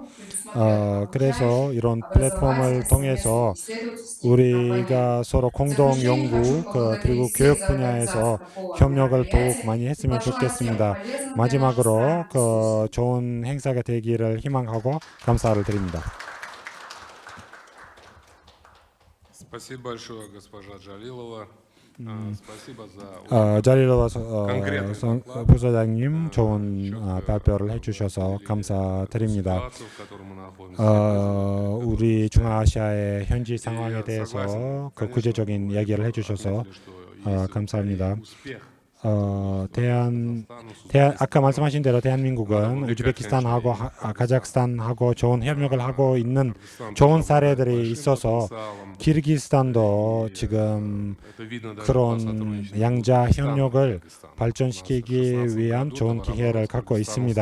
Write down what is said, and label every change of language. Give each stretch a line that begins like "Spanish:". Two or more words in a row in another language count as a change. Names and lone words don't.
Korean: 그래서 이런 플랫폼을 통해서 우리가 서로 공동 연구 그리고 교육 분야에서 협력을 더욱 많이 했으면 좋겠습니다. 마지막으로 그 좋은 행사가 되기를 희망하고 감사를 드립니다.
Russian: Спасибо большое, госпожа Джалилова. Спасибо за
Korean: 자리로 와서 부소장님 좋은 발표를 해주셔서 감사드립니다.
Russian: ситуацию, в которой мы находимся.
Korean: 우리 중앙아시아의 현지 상황에 대해서 그 구체적인 이야기를 해주셔서 감사합니다. 아까 말씀하신 대로 대한민국은 우즈베키스탄하고 카자흐스탄하고 좋은 협력을 하고 있는 좋은 사례들이 있어서 키르기스탄도 지금 그런 양자 협력을 발전시키기 위한 좋은 기회를 갖고 있습니다.